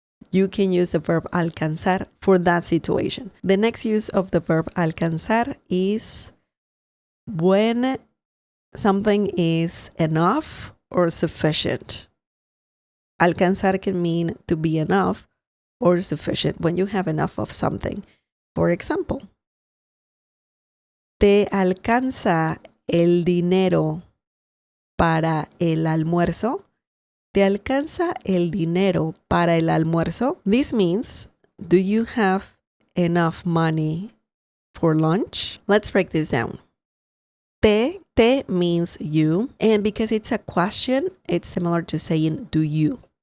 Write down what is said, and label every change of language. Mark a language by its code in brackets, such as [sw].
[en] You can use the verb alcanzar for that situation. The next use of the verb alcanzar is when something is enough or sufficient. Alcanzar can mean to be enough or sufficient when you have enough of something. For example, [es] ¿te alcanza el dinero para el almuerzo? ¿Te alcanza el dinero para el almuerzo? [en] This means, do you have enough money for lunch? Let's break this down. Te means you, and because it's a question, it's similar to saying do you.